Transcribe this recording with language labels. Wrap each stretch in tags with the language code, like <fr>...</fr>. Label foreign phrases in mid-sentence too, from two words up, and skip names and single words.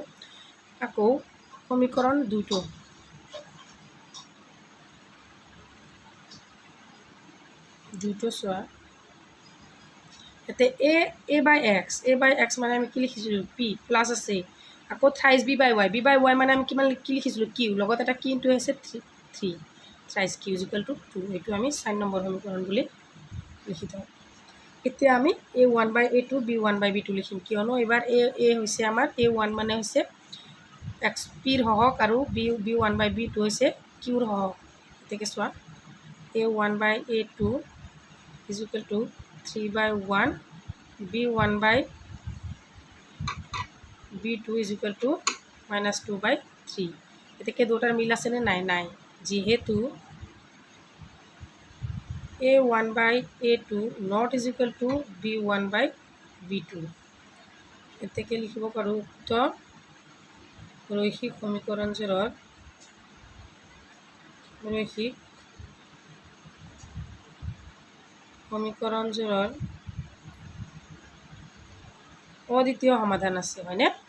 <as>আকৌ সমীকৰণ 2টো চোৱা, ইয়াতে a বাই x মানে আমি কি লিখিছিলোঁ p প্লাছ আছে, আকৌ থ্ৰাইছ b বাই y মানে আমি কিমান কি লিখিছিলোঁ q, লগত এটা কি ইনটু হৈছে 3 থ্ৰাইছ q</as> <en>is equal to</en> <as>2। এইটো আমি 4 নম্বৰ সমীকৰণ বুলি লিখি থওঁ। এতিয়া আমি a1 বাই a2 b1 বাই b2 লিখিম, কিয়নো এইবাৰ a হৈছে আমাৰ a1 মানে হৈছে x pৰ সহগ আৰু b1 বাই b2 হৈছে qৰ সহগ। গতিকে চোৱা a1 বাই a2</as> <en>is equal to</en> <as>3 বাই 1 b1 বাই b2</as> <en>is equal to</en> <as>-2 বাই 3। গতিকে দুটাৰ মিল আছেনে? নাই। যিহেতু a1 বাই a2</as> <en>not is equal to</en> <as>b1 বাই b2, এতেকে লিখিব পাৰোঁ উক্ত ৰৈখিক সমীকৰণজোৰৰ অদ্বিতীয় সমাধান আছে, হয়নে?</as>